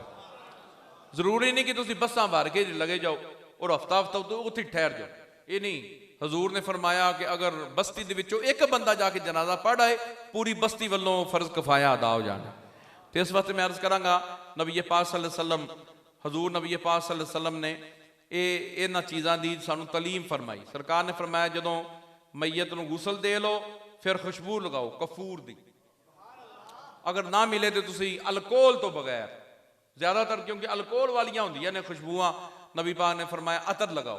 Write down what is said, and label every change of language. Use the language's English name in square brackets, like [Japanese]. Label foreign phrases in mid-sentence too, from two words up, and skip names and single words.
[Punjabi] ਜ਼ਰੂਰੀ ਨਹੀਂ ਕਿ ਤੁਸੀਂ ਬੱਸਾਂ ਭਰ ਕੇ ਲਗੇ ਜਾਓ ਔਰ ਹਫਤਾ ਉੱਥੇ ਠਹਿਰ ਜਾਓ, ਇਹ ਨਹੀਂ। ਹਜ਼ੂਰ ਨੇ ਫਰਮਾਇਆ ਕਿ ਅਗਰ ਬਸਤੀ ਦੇ ਵਿੱਚੋਂ ਇੱਕ ਬੰਦਾ ਜਾ ਕੇ ਜਨਾਜ਼ਾ ਪੜ੍ਹ ਆਏ, ਪੂਰੀ ਬਸਤੀ ਵੱਲੋਂ ਫਰਜ਼ ਕਫਾਇਆ ਅਦਾ ਹੋ ਜਾਣਾ। ਤੇ ਇਸ ਵਾਸਤੇ ਮੈਂ ਅਰਜ਼ ਕਰਾਂਗਾ ਨਬੀ ਪਾਕ [Arabic] صلى الله عليه وسلم, [Punjabi] ਹਜ਼ੂਰ ਨਬੀ ਪਾਕ [Arabic] صلى الله عليه وسلم [Punjabi] ਨੇ ਇਹਨਾਂ ਚੀਜ਼ਾਂ ਦੀ ਸਾਨੂੰ ਤਾਲੀਮ ਫਰਮਾਈ। ਸਰਕਾਰ ਨੇ ਫਰਮਾਇਆ ਜਦੋਂ ਮਈਅਤ ਨੂੰ ਗੁਸਲ ਦੇ ਲਓ ਫਿਰ ਖੁਸ਼ਬੂ ਲਗਾਓ ਕਫੂਰ ਦੀ। ਅਗਰ ਨਾ ਮਿਲੇ ਤੇ ਤੁਸੀਂ ਅਲਕੋਹਲ ਤੋਂ ਬਗੈਰ, ਜ਼ਿਆਦਾਤਰ ਕਿਉਂਕਿ ਅਲਕੋਹਲ ਵਾਲੀਆਂ ਹੁੰਦੀਆਂ ਨੇ ਖੁਸ਼ਬੂਆਂ, ਨਬੀ ਪਾਕ ਨੇ ਫਰਮਾਇਆ ਅਤਰ ਲਗਾਓ।